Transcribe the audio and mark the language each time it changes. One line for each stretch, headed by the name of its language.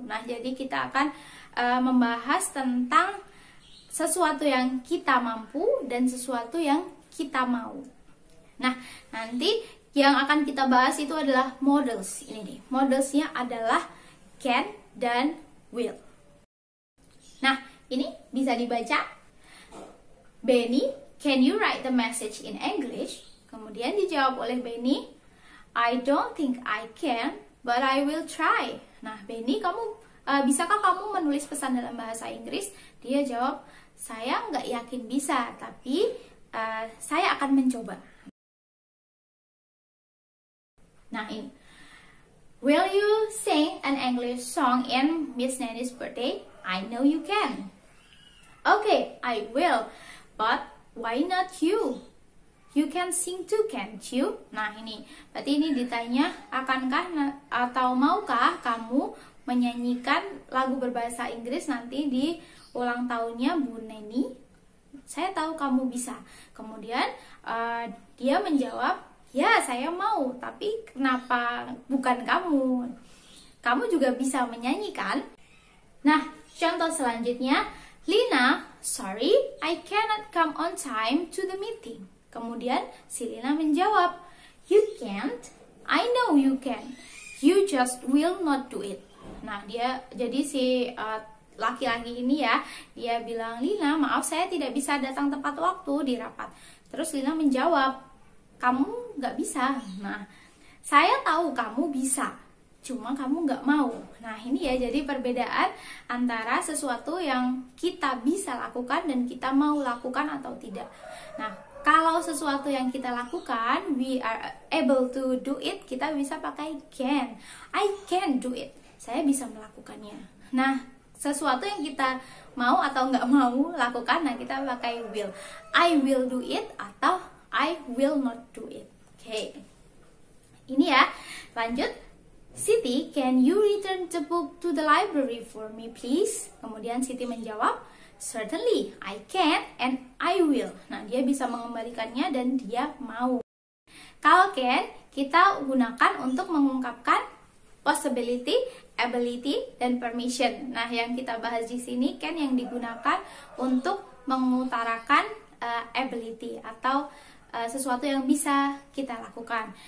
Indonesian: Nah, jadi kita akan membahas tentang sesuatu yang kita mampu dan sesuatu yang kita mau. Nah, nanti yang akan kita bahas itu adalah models. Ini nih, modelsnya adalah can dan will. Nah, ini bisa dibaca.
English: Benny, can you write the message in English?
Indonesian: Kemudian dijawab oleh Benny,
English: I don't think I can, but I will try.
Indonesian: Nah, Benny, bisakah kamu menulis pesan dalam bahasa Inggris? Dia jawab, saya nggak yakin bisa, tapi saya akan mencoba. Nah, ini.
English: Will you sing an English song in Miss Nanny's birthday? I know you can. Okay, I will. But why not you? You can sing too, can't you?
Indonesian: Nah, ini. Berarti ini ditanya, akankah atau maukah kamu menyanyikan lagu berbahasa Inggris nanti di ulang tahunnya Bu Neni? Saya tahu kamu bisa. Kemudian dia menjawab, ya saya mau, tapi kenapa bukan kamu? Kamu juga bisa menyanyikan. Nah, contoh selanjutnya,
English: Lina, sorry, I cannot come on time to the meeting.
Indonesian: Kemudian si Lina menjawab,
English: you can't, I know you can, you just will not do it.
Indonesian: Nah, jadi si laki-laki ini ya, dia bilang, Lina, maaf saya tidak bisa datang tepat waktu di rapat. Terus Lina menjawab, kamu nggak bisa. Nah, saya tahu kamu bisa, cuma kamu nggak mau. Nah, ini ya, jadi perbedaan antara sesuatu yang kita bisa lakukan dan kita mau lakukan atau tidak. Nah, kalau sesuatu yang kita lakukan,
English: we are able to do it,
Indonesian: kita bisa pakai can.
English: I can do it.
Indonesian: Saya bisa melakukannya. Nah, sesuatu yang kita mau atau nggak mau lakukan, nah kita pakai will.
English: I will do it atau I will not do it. Oke.
Indonesian: Ini ya, lanjut.
English: Siti, can you return the book to the library for me, please?
Indonesian: Kemudian Siti menjawab,
English: certainly, I can and I will.
Indonesian: Nah, dia bisa mengembalikannya dan dia mau. Kalau can, kita gunakan untuk mengungkapkan possibility, ability, dan permission. Nah, yang kita bahas di sini can yang digunakan untuk mengutarakan ability atau sesuatu yang bisa kita lakukan.